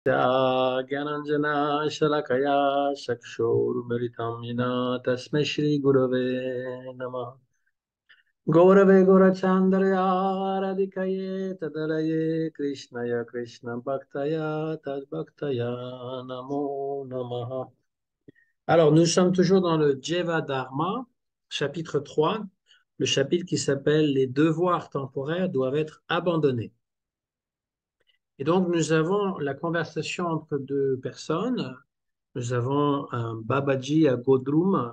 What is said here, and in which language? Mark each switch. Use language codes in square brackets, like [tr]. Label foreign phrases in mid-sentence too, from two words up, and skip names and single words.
[sa] ज्ञानाञ्जना शलाकया चक्षुरुन्मिलितं येन तस्मै श्रीगुरवे नमः। गौरवे गौरचान्दर्या राधिकये तदलये कृष्णय कृष्णभक्तया तद्भक्तया नमो नमः। [fr] Alors, nous sommes toujours dans le Jeva Dharma, chapitre 3, le chapitre qui s'appelle Les devoirs temporaires doivent être abandonnés. Et donc, nous avons la conversation entre deux personnes. Nous avons un Babaji à Godrum.